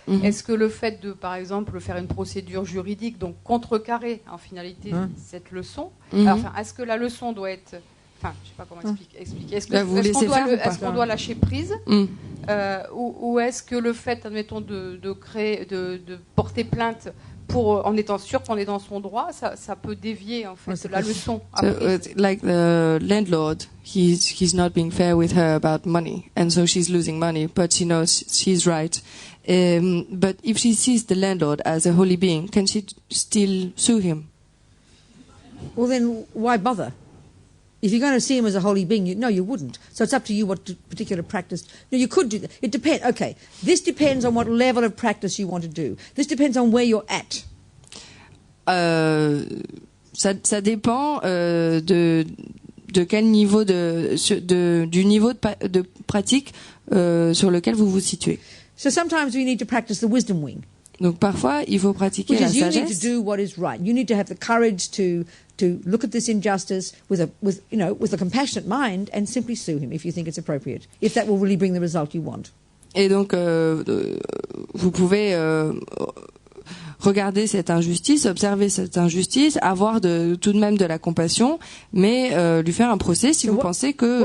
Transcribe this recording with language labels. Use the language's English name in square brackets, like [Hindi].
[French] Est-ce que le fait de, par exemple, faire une procédure juridique, donc contrecarrer en finalité cette leçon, alors, est-ce que la leçon doit être... Enfin, je ne sais pas comment expliquer. Est-ce qu'on doit lâcher prise ou est-ce que le fait, admettons, de porter plainte en étant sûr qu'on est dans son droit, ça peut dévier en fait la leçon. [English] Like the landlord, he's not being fair with her about money, and so she's losing money, but she knows she's right. But if she sees the landlord as a holy being, can she still sue him? Well, then why bother? If you're going to see him as a holy being, you wouldn't. So it's up to you what particular practice. No, you could do that. It depends. Okay, this depends on what level of practice you want to do. This depends on where you're at. [French] Ça dépend de quel niveau du niveau de pratique sur lequel vous vous situez. [English] So sometimes we need to practice the wisdom wing. [French] Donc parfois, il faut pratiquer la sagesse. [English] You need to do what is right. You need to have the courage to look at this injustice with a compassionate mind and simply sue him if you think it's appropriate, if that will really bring the result you want. [French] Et donc, vous pouvez regarder cette injustice, observer cette injustice, avoir tout de même de la compassion, mais lui faire un procès si vous pensez que...